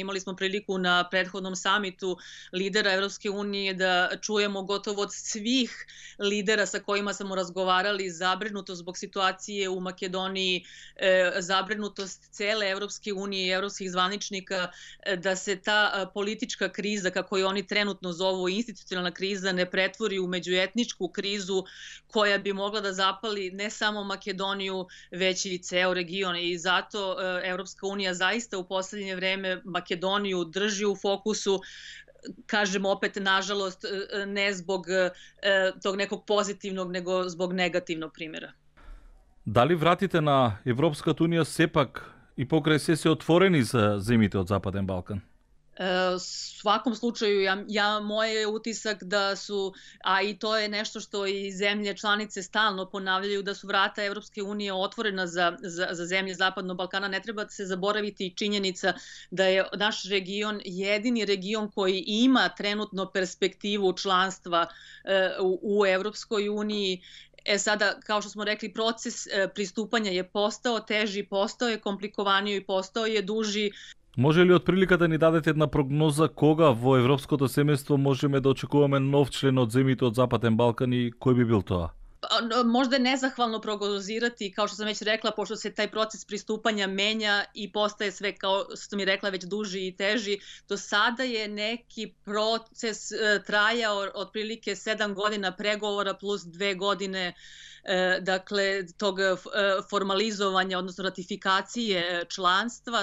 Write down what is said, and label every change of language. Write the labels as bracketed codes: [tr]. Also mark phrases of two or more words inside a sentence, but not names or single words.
[sr] Imali smo priliku na prethodnom samitu lidera Evropske unije da čujemo gotovo od svih lidera sa kojima smo razgovarali zabrinutost zbog situacije u Makedoniji, zabrinutost cele Evropske unije i evropskih zvaničnika da se ta politička kriza, kako je oni trenutno zovu institucionalna kriza, ne pretvori u međuetničku krizu koja bi mogla da zapali ne samo Makedoniju, već i ceo region. I zato Evropska unija zaista u poslednje vreme Makedoniju drži u fokusu, kažem opet, nažalost, ne zbog tog nekog pozitivnog, nego zbog negativnog primjera. [mk] Дали вратите на Европската унија сепак и покрај се отворени за земите од Западен Балкан? [sr] U svakom slučaju, moj je utisak da su, a i to je nešto što i zemlje članice stalno ponavljaju, da su vrata Evropske unije otvorena za zemlje Zapadnog Balkana. Ne treba se zaboraviti činjenica da je naš region jedini region koji ima trenutno perspektivu članstva u Evropskoj uniji. Sada, kao što smo rekli, proces pristupanja je postao teži, postao je komplikovaniji i postao je duži. [mk] Може ли од прилика да ни дадете една прогноза кога во европското семејство можеме да очекуваме нов член од земјите од Западен Балкан и кој би бил тоа? [sr] Možda je nezahvalno prognozirati, kao što sam već rekla, pošto se taj proces pristupanja menja i postaje sve, kao što sam i rekla, već duži i teži. Do sada je neki proces trajao otprilike 7 godina pregovora plus 2 godine dakle, tog formalizovanja, odnosno ratifikacije članstva.